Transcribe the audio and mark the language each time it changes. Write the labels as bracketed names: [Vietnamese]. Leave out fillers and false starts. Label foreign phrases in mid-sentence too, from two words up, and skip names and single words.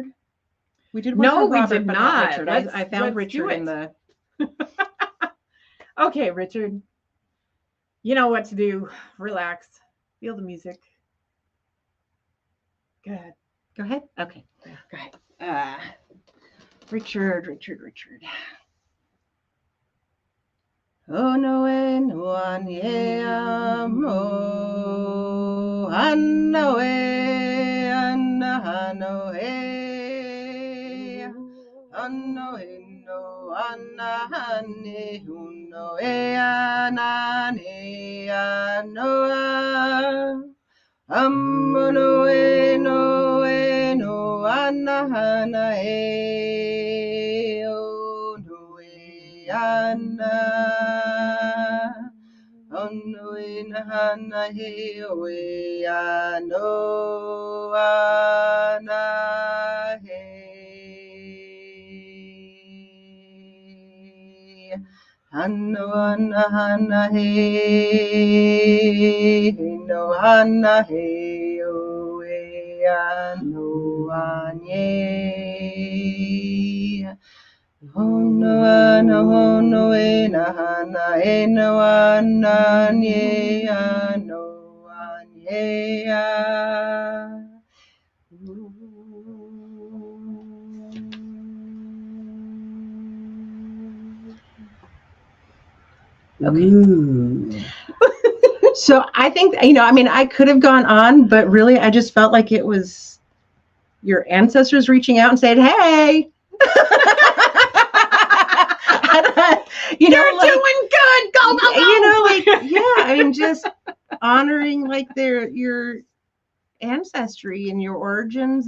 [English] We did one no, for Robert, we did but not. Richard. I found Richard in the. Okay, Richard. You know what to do. Relax. Feel the music. Go ahead. Go ahead. Okay. Yeah, go ahead. Richard. Oh no, no, amo, ano, anna, no, ano, no, anna, ne, uno, anna, ne, ano, ammono, no, anna, hana, oh no, hono ina hana he oe ano ana he. Hano ana hana he no hana he oe ano anye. Hono ana hono e na hana e no ana nye ano anye a. Okay. So I think, I mean, I could have gone on, but really I just felt like it was your ancestors reaching out and saying, hey, You're doing good. Go, go, go. I mean, just honoring like your ancestry and your origins.